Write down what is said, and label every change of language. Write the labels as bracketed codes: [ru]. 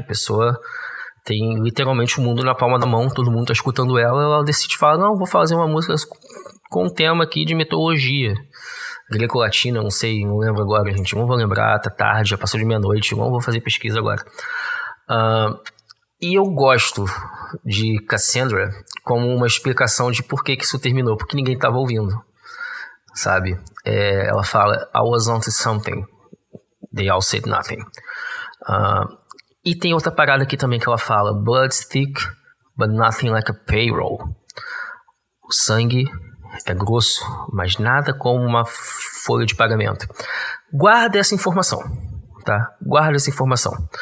[pt] A pessoa tem literalmente o mundo na palma da mão, todo mundo tá escutando ela decide falar, não, vou fazer uma música com um tema aqui de mitologia greco-latina, não lembro agora, gente, não vou lembrar, tá tarde, já passou de meia-noite, não vou fazer pesquisa agora. E eu gosto de Cassandra como uma explicação de por que isso terminou, porque ninguém tava ouvindo, sabe? Ela fala, [en] I was onto something, they all said nothing. [pt] E tem outra parada aqui também que ela fala, [en] blood's thick, but nothing like a payroll. [pt] O sangue é grosso, mas nada como uma folha de pagamento. Guarda essa informação, tá? Guarda essa informação.